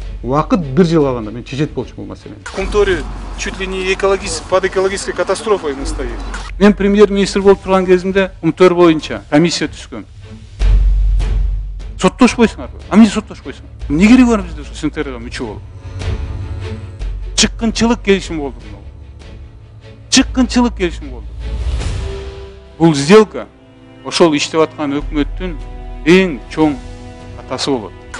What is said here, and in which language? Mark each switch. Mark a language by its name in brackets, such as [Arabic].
[Kyrgyz] Убакыт 1 жыл калганда мен чечет болчумун бул маселени. [Russian] Кумтори чуть ли не под экологической катастрофой мы стоим. [Kyrgyz] Мен премьер-министр болуп турган кезимде Кумтөр боюнча комиссия түзгөн. Соттошпойсуңарбы? Эмне соттошпойсуң? Эмне кереги бар бизде СНТРга мүчө болуп? Чыккынчылык келишим болду. Чыккынчылык келишим болду. Бул сделка ошол иштеп аткан өкмөттүн эң чоң атасы болот.